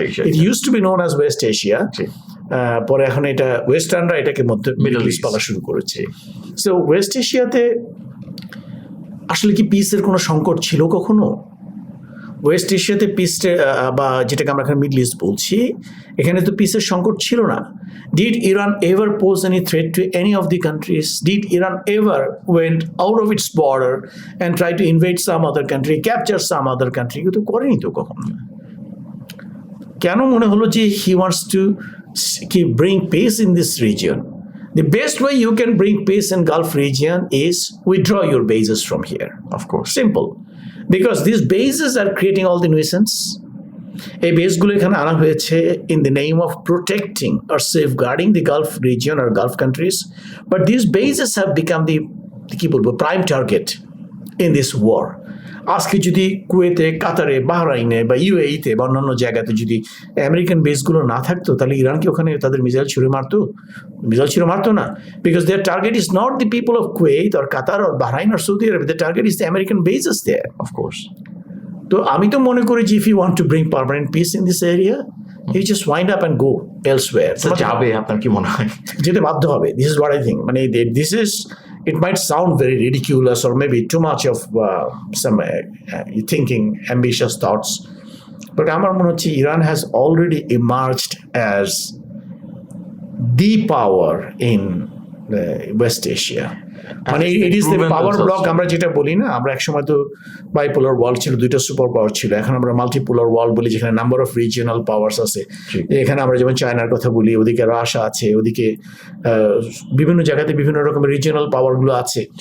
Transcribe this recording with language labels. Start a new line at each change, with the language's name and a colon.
English: it use to be known as west Asia,
Bangla: পরে এখন এটা ওয়েস্টার্নরা এটাকে মধ্যে মিডল ইস্ট বলা শুরু করেছে। সো ওয়েস্ট এশিয়াতে আসলে কি পিসের কোনো সংকট ছিল কখনো? ওয়েস্ট এশিয়াতে পিসটা বা যেটাকে আমরা এখানে মিডল ইস্ট বলছি, এখানে তো পিসের সংকট ছিল না।
English: Did Iran ever pose any threat to any of the countries? Did Iran ever went out of its border and try to invade some other country, capture some other country?
Bangla: কিন্তু করেনি তো কখনো। কেন মনে হলো যে
English: he wants to bring peace in this region? The best way you can bring peace in Gulf region is withdraw your bases from here. of course. Simple. Because these bases are creating all the nuisance.
Bangla: এই বেসগুলো এখানে আনা হয়েছে
English: in the name of protecting or safeguarding the Gulf region or Gulf countries, but these bases have become the কি বলবো prime target in this war.
Bangla: আজকে যদি কুয়েতে, কাতারে, বাহরাইনে বা ইউএইতে বা অন্যান্য জায়গাতে যদি আমেরিকান বেসগুলো না থাকতো, তাহলে ইরান কি ওখানে তাদের মিসাইল ছুড়ে মারতো? মিসাইল ছুড়ে মারতো না,
English: Because their target is not the people of Kuwait or Qatar or Bahrain or Saudi Arab, the target is the American bases there. of course.
Bangla: তো আমি তো মনে করি যে
English: If you want to bring permanent peace in this area, you just wind up and go elsewhere.
Bangla: যাবে, আপনার কি মনে হয়? যেতে বাধ্য হবে।
English: This is what I think. মানে this is, it might sound very ridiculous or maybe too much of some thinking, ambitious thoughts, but
Bangla: আমার মনে হচ্ছে
English: Iran has already emerged as the power in West Asia.
Bangla: মানে it is the power block আমরা যেটা বলি না, আমরা একসময় তো বাইপোলার ওয়ার্ল্ড ছিল, দুইটা সুপার পাওয়ার ছিল, এখন আমরা মাল্টিপোলার ওয়ার্ল্ড বলি, যেখানে নাম্বার অফ রিজিওনাল পাওয়ার্স আছে। এখানে আমরা যেমন চায়নার কথা বলি, ওদিকে রাশিয়া আছে, ওদিকে বিভিন্ন জায়গাতে বিভিন্ন রকমের রিজিওনাল পাওয়ারগুলো আছে।